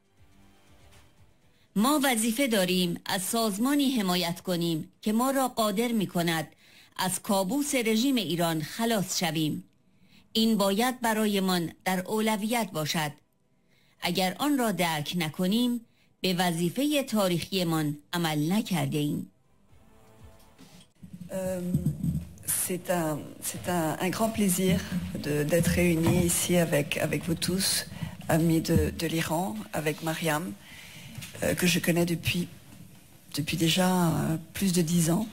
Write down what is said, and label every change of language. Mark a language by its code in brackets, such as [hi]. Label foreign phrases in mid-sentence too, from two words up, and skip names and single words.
[fa] ما وظیفه داریم از سازمانی حمایت کنیم که ما را قادر می کند از کابوس رژیم ایران خلاص شویم. این باید برایمان در اولویت باشد. اگر آن را درک نکنیم به وظیفه تاریخیمان عمل نکرده ایم. [fr] C'est un grand plaisir d'être réunis ici avec vous tous, amis de l'Iran, avec Mariam, que je connais depuis déjà plus de 10 ans.